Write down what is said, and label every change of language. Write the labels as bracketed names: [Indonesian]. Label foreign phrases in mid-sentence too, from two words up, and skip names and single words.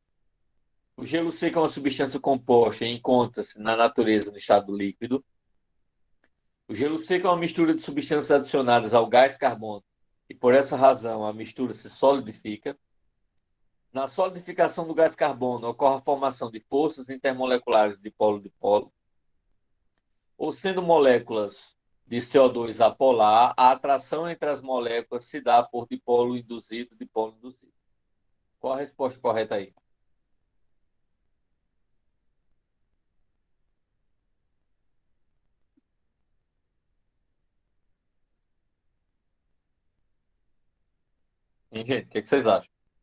[Portuguese] O gelo seco é uma substância composta e encontra-se na natureza no estado líquido. O gelo seco é uma mistura de substâncias adicionadas ao gás carbono e, por essa razão, a mistura se solidifica. Na solidificação do gás carbono ocorre a formação de forças intermoleculares de polo-dipolo, ou sendo moléculas de CO2 apolar, a atração entre as moléculas se dá por dipolo induzido, dipolo induzido. Qual a resposta correta aí? Hein, gente? O que vocês acham?